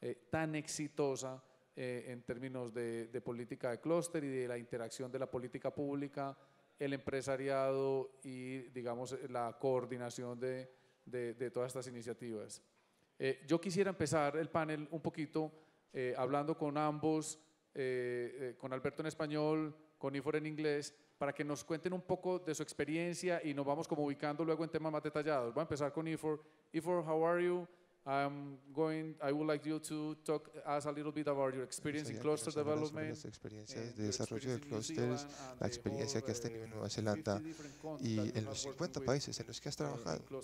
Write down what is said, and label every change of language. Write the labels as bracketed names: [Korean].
[Spanish] tan exitosa en términos de política de clúster y de la interacción de la política pública, el empresariado y digamos la coordinación de todas estas iniciativas. Yo quisiera empezar el panel un poquito hablando con ambos, con Alberto en español, con Ifor en inglés, para que nos cuenten un poco de su experiencia y nos vamos como ubicando luego en temas más detallados. Voy a empezar con Ifor. [English] Ifor, how are you? I would like you to talk us a little bit about your experience in cluster development, [Spanish] las experiencias de desarrollo de clústeres, la experiencia que has tenido en Nueva Zelanda y en los 50 países en los que has trabajado.